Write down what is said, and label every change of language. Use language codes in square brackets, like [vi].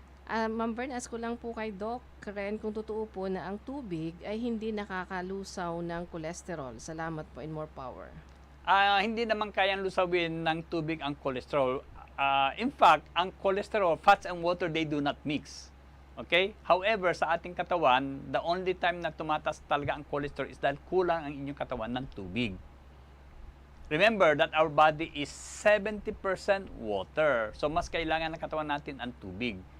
[tl] Ma'am Vern, ask ko lang po kay Doc Ren kung totoo po na ang tubig ay hindi nakakalusaw ng cholesterol. Salamat po [en] and more power. [tl] Hindi naman kayang lusawin ng tubig ang cholesterol. [en] In fact, ang cholesterol, fats and water, they do not mix. Okay? However, [tl] sa ating katawan, [en] the only time [tl] na tumatas talaga ang cholesterol is dahil kulang ang inyong katawan ng tubig. [en] Remember that our body is 70% water. So, mas kailangan ng katawan natin ang tubig.